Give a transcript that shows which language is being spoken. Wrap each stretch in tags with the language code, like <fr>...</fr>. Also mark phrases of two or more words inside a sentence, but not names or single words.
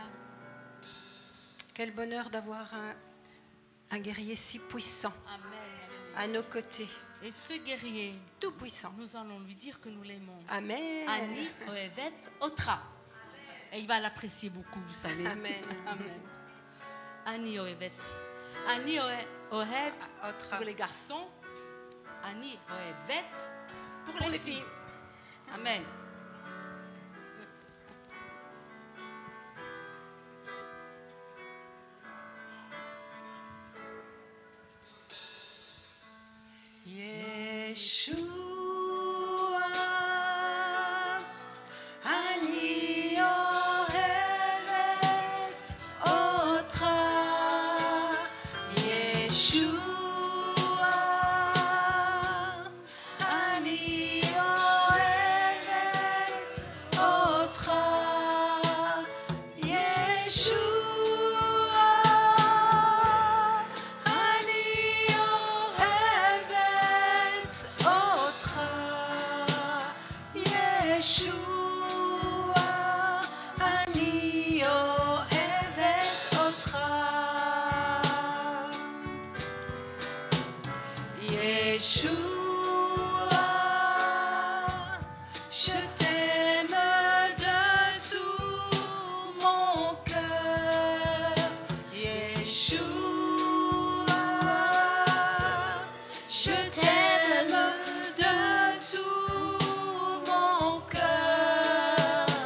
<fr>Quel bonheur d'avoir un guerrier si puissant Amen. à nos côtés, Et ce guerrier, tout puissant. nous allons lui dire que nous l'aimons. Amen.</fr> <he>אני אוהבת אותך.</he> <fr>Et il va l'apprécier beaucoup, vous savez. Amen.</fr> <he>Amen. אני אוהבת. אני אוהב Otra.</he> <fr>pour les garçons.</fr> <he>אני אוהבת</he> <fr>pour Pour les les filles. filles. Amen.</fr> <he>Yeshua, אני אוהבת אותך. Yeshua, אני אוהבת אותך. Yeshua, אני אוהבת אותך. Yeshua, אני אוהבת אותך.</he> <fr>Yeshua, je t'aime de tout mon cœur. Yeshua, je t'aime de tout mon cœur.</fr>